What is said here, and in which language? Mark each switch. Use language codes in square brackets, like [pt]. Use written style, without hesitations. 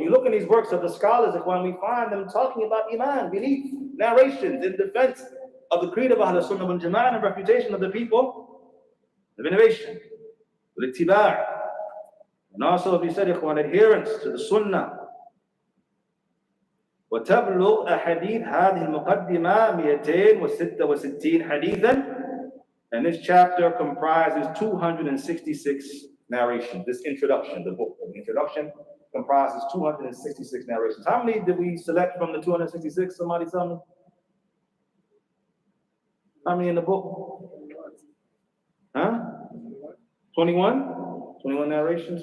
[en] You look in these works of the scholars, ikhwan, we find them talking about iman, belief, narrations in defense of the creed of Ahl-Sunnah wal Jama'ah and refutation of the people of innovation, al-ittiba', and also, as we said, ikhwan, adherence to the Sunnah. [ar] وتبلغ أحاديث هذه المقدمة 266 حديثا. [en] And this chapter comprises 266 narrations. This introduction, the book, the introduction comprises 266 narrations. How many did we select from the 266? Somebody tell me. How many in the book? Huh? 21? 21 narrations?